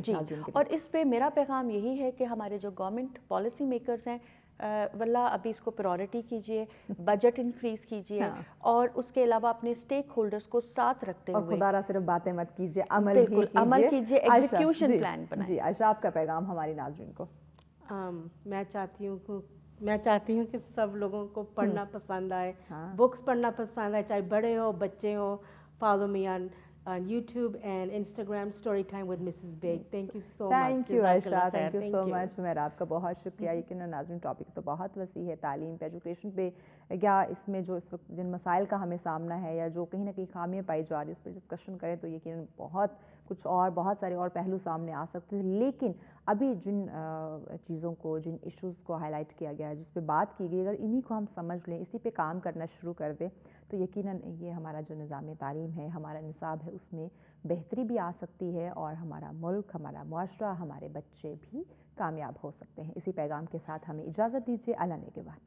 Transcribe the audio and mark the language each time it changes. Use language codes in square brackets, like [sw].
[ur] جی, اور اس پہ میرا پیغام یہی ہے کہ ہمارے جو گورنمنٹ پالیسی میکرز ہیں, واللہ ابھی اس کو پرائورٹی کیجئے, بجٹ انکریز کیجئے, اور اس کے علاوہ اپنے اسٹیک ہولڈرز کو ساتھ رکھتے ہوئے, اور خدا را صرف باتیں مت کیجئے, عمل کیجئے, ایگزیکیوشن پلان بنائیں. جی عائشہ, آپ کا پیغام ہماری ناظرین کو. میں چاہتی ہوں کہ سب لوگوں کو پڑھنا پسند آئے, بکس پڑھنا پسند آئے, چاہے بڑے ہو بچے ہوں. [en] Follow me on YouTube and Instagram story time with Mrs. Beg. Thank you so much. Thank you Aisha, thank you so much. [ur] میرا آپ کا بہت شکریہ. یقیناً ناظرین ٹاپک تو بہت وسیع ہے, تعلیم پہ, ایجوکیشن پہ, یا اس میں جو اس وقت جن مسائل کا ہمیں سامنا ہے یا جو کہیں نہ کہیں خامیاں پائی جا رہی ہیں اس پہ ڈسکشن کریں تو یقیناً بہت کچھ اور بہت سارے اور پہلو سامنے آ سکتے ہیں. لیکن ابھی جن چیزوں کو, جن ایشوز کو ہائی لائٹ کیا گیا ہے, جس پہ بات کی گئی, اگر انہی کو ہم سمجھ لیں, اسی پہ کام کرنا شروع کر دیں, تو یقیناً یہ ہمارا جو نظام تعلیم ہے, ہمارا نصاب ہے, اس میں بہتری بھی آ سکتی ہے, اور ہمارا ملک, ہمارا معاشرہ, ہمارے بچے بھی کامیاب ہو سکتے ہیں. اسی پیغام کے ساتھ ہمیں اجازت دیجیے. اللہ نگہبان.